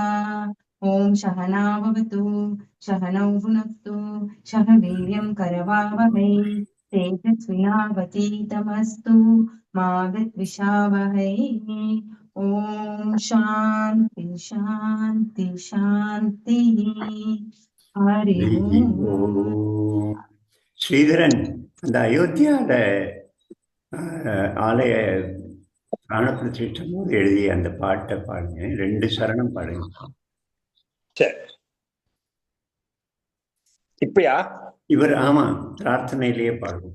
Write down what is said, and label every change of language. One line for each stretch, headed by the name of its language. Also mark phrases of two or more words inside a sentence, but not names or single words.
Sanskrit: ओम सहना भवतु सहनौ भुनक्तु सह वीर्यं करवावहै तेजस्विनावतीतमस्तु मा विद्विषावहै. ओम शांति शांति शांति. हरि ओम.
Tamil: ஸ்ரீதரன், அந்த அயோத்தியால ஆலய பிராண பிரதிஷ்டம் போது எழுதிய அந்த பாட்டை பாடுங்க. 2 சரணம் பாடுங்க. இப்பயா இவர் ஆமா பிரார்த்தனையிலேயே பாடுவோம்.